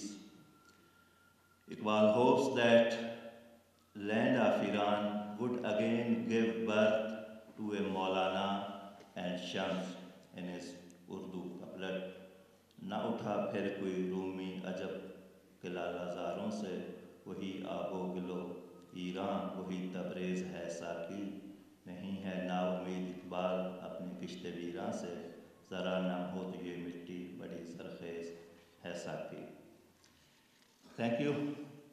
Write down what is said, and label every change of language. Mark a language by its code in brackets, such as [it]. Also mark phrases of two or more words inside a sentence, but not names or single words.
[en] Iqbal hopes that land of Iran would again give birth to a Mevlana and Shams in his Urdu couplet. [ur] نہ اٹھا پھر کوئی رومی عجب کہ لالازاروں سے وہی آب و گلو ایران وہی تبریز ہے ساقی. نہیں ہے نا امید اقبال اپنی کشت ویراں سے ذرا نہ ہو تو یہ مٹی بڑی زرخیز ہے ساقی. [en] Thank you.